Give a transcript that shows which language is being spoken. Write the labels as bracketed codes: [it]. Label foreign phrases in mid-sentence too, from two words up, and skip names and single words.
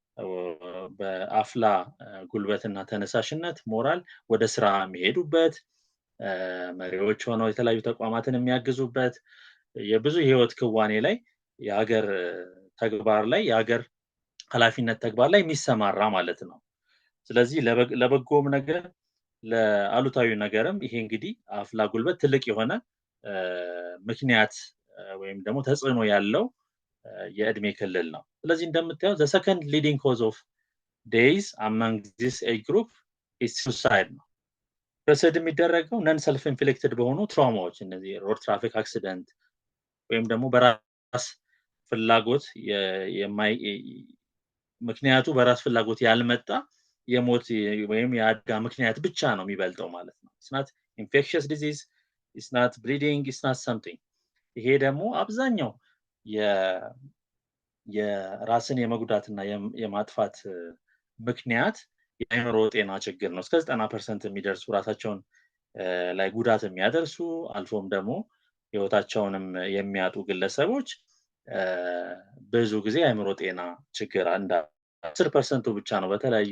[am] በአፍላ ጉልበትና ተነሳሽነት ሞራል ወደ ስራ የሚሄዱበት መሪዎች ሆነው የተለያዩ ተቋማትን የሚያግዙበት የብዙ ህይወት ክዋኔ ላይ የሀገር ተግባር ላይ የሀገር ኃላፊነት ተግባር ላይ የሚሰማራ ማለት ነው ስለዚህ ለበጎም ነገር ለአሉታዊ ነገርም ይሄ እንግዲህ አፍላ ጉልበት ትልቅ የሆነ ምክንያት ወይም ደግሞ ተጽዕኖ ያለው የእድሜ ክልል ነው ስለዚህ እንደምታዩት [en] the second leading cause of death among this age group is suicide [am] ነው ፕሬሰድ የሚደረገው [en] non self inflicted [am] በሆኑ ትራውማዎች እነዚህ [en] road traffic accident [am] ወይም ደግሞ በራስ ፍላጎት ምክንያቱ በራስ ፍላጎት ያልመጣ የሞት ወይም የአደጋ ምክንያት ብቻ ነው የሚበልጠው ማለት ነው [en] it's not infectious disease it's not bleeding it's not something [am] ይሄ ደግሞ አብዛኛው የራስን የመጉዳትና የማጥፋት ምክንያት የአእምሮ ጤና ችግር ነው እስከ 90% የሚደርሱ ራሳቸውን ላይ ጉዳት የሚያደርሱ አልፎም ደግሞ ህይወታቸውንም የሚያጡ ግለሰቦች ብዙ ጊዜ አእምሮ ጤና ችግር አንዳ 10% ብቻ ነው በተለያዩ